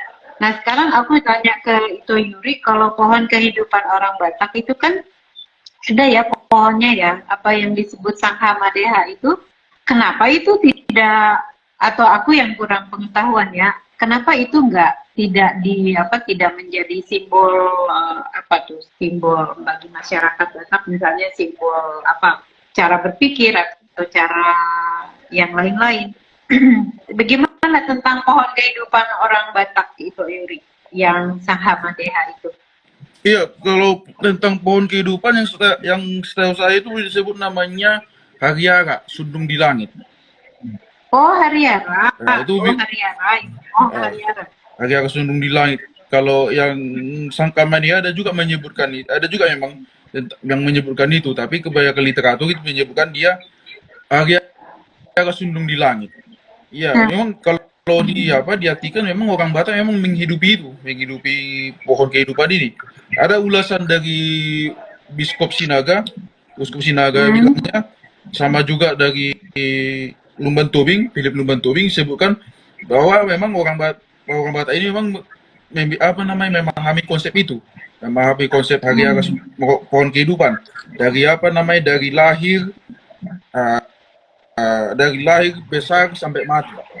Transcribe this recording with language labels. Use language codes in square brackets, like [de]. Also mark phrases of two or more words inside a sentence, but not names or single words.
[id] Nah, sekarang aku tanya ke Ito Yuri, kalau pohon kehidupan orang Batak itu kan ada ya pohonnya ya, apa yang disebut Sangha Madeha itu, kenapa itu tidak, atau aku yang kurang pengetahuan ya, kenapa itu tidak menjadi simbol simbol bagi masyarakat Batak, misalnya simbol cara berpikir atau cara yang lain-lain. Bagaimana tentang pohon kehidupan orang Batak itu, Yuri, yang Sangha Madeha itu? Iya, kalau tentang pohon kehidupan yang setahu saya itu disebut namanya Hariara, Sundung di Langit. Oh, Hariara. Hariara. Hariara Sundung di Langit. Kalau yang Sangha Madeha ada juga menyebutkan itu, ada juga memang yang menyebutkan itu, tapi kebanyakan literatur itu menyebutkan dia Hariara sundung di langit. Iya, memang kalau diartikan memang orang Batak memang menghidupi pohon kehidupan ini. Ada ulasan dari Uskup Sinaga bilangnya, sama juga dari Philip Lumban Tobing sebutkan bahwa memang orang Batak ini memang memahami konsep itu, memahami konsep hari aras pohon kehidupan dari lahir, besar sampai mati.